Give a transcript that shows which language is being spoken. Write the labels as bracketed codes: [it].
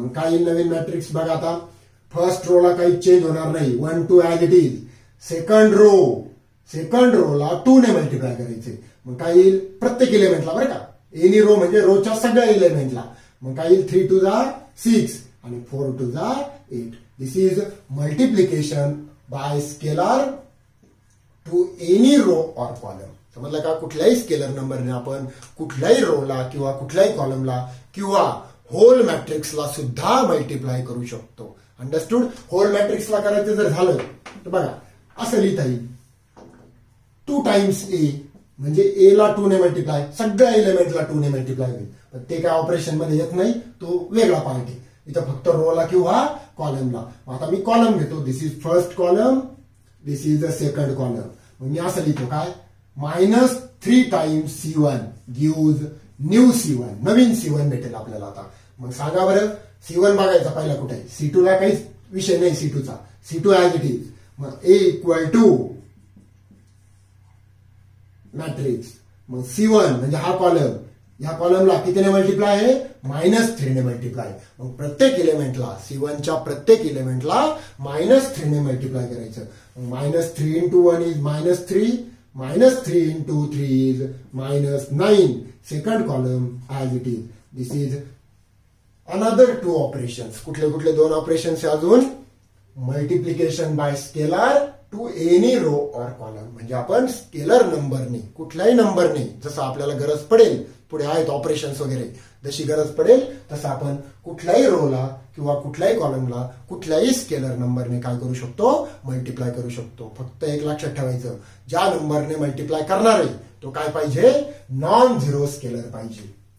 [mr] मग काय नवीन मॅट्रिक्स बघा. आता फर्स्ट रो ला काही चेंज होणार नाही. 1 2 as it is. Second row ला 2 ने मल्टिप्लाय करायचे. मग काय येईल प्रत्येक इलेमेंटला बरं का. एनी रो म्हणजे रोच्या सगळ्या इलेमेंटला. मग काय येईल 3 2 6 आणि 4 2 8. [en] This is multiplication by scalar to any row or column. [mr] समजलं का. कुठल्याही स्केलर नंबरने आपण कुठल्याही रोला किंवा कुठल्याही कॉलमला किंवा होल मॅट्रिक्सला सुद्धा मल्टिप्लाय करू शकतो. अंडरस्टूड. होल मॅट्रिक्सला करायचं जर झालं तर बघा असं लिहिता येईल. 2 टाइम्स ए म्हणजे ए ला 2 ने मल्टिप्लाय, सगळ्या एलिमेंटला 2 ने मल्टिप्लाय होईल. पण ते काय ऑपरेशन मध्ये येत नाही, तो वेगळा पार्ट आहे. इथं फक्त रोला किंवा कॉलमला. आता मी कॉलम घेतो. [en] This is first column, this is the second column. [mr] मग मी असं लिहितो काय [en] -3 times C1 gives new C1. [mr] नवीन C1 भेटेल आपल्याला. आता मग सांगा बरं C1 बघायचा पहिला कुठे आहे. C2 ला काहीच विषय नाही. C2 चा C2 ऍज इट इज. मग [en] A equal to matrix. [mr] मग C1 म्हणजे हा कॉलम. या कॉलमला कितीने मल्टिप्लाय आहे -3 ने मल्टिप्लाय. मग प्रत्येक इलेमेंटला C1च्या प्रत्येक इलेमेंटला -3 ने मल्टिप्लाय करायचं. [en] -3 into 1 is -3. -3 into 3 is -9. Second column as it is. This is another 2 operations. [mr] कुठले कुठले 2 ऑपरेशन्स अजून. [en] Multiplication by scalar to any row or column. [mr] म्हणजे आपण स्केलर नंबरने कुठल्याही नंबरने जसं आपल्याला गरज पडेल, पुढे आहेत ऑपरेशन्स वगैरे, जशी गरज पडेल तसं आपण कुठल्याही रोला किंवा कुठल्याही कॉलमला कुठल्याही स्केलर नंबरने काय करू शकतो मल्टिप्लाय करू शकतो. फक्त एक लक्षात ठेवायचं, ज्या नंबरने मल्टिप्लाय करणार आहे तो काय पाहिजे नॉन झिरो स्केलर पाहिजे.